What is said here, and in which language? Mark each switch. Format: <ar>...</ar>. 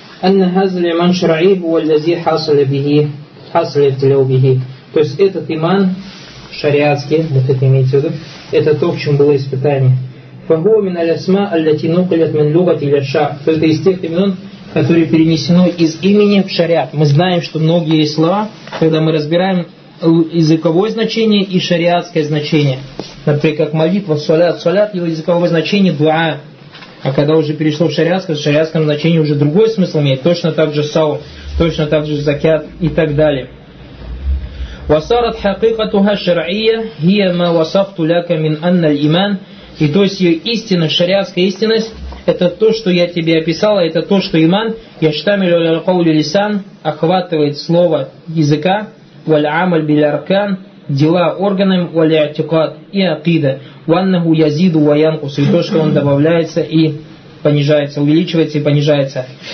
<ar>أن هذا الإيمان شرعي هو الذي حصل به حصل ابتلاه به.</ar> <ru>То есть этот иман шариатский, вот это имеется в виду, это то, в чем было испытание.</ru> <ar>فهو من الأسماء التي نقلت من لغة إلى الشرع.</ar> <ru>То есть это из тех имен, которые перенесены из имени в шариат. Мы знаем, что многие слова, когда мы разбираем языковое значение и шариатское значение, например, как молитва, салят, салят, его языковое значение дуа. А когда уже перешло в шариатское, в шариатском значении уже другой смысл имеет. Точно так же сау, точно так же закят и так далее.</ru> <ar>وصارت حقيقتها الشرعية هي ما وصفت لك من أن الإيمان.</ar> <ru>И то есть ее истина, шариатская истинность, это то, что я тебе описала, это то, что иман,</ru> <ar>يشتمل على قول لسان,</ar> <ru>охватывает слово языка,</ru> <ar>والعمل بالأركان,</ar> <ru>дела органами, والاعتقاد и акида.</ru> <ar>Ваннаху язиду ваянку,</ar> <ru>и то, что он добавляется и понижается, увеличивается и понижается.</ru>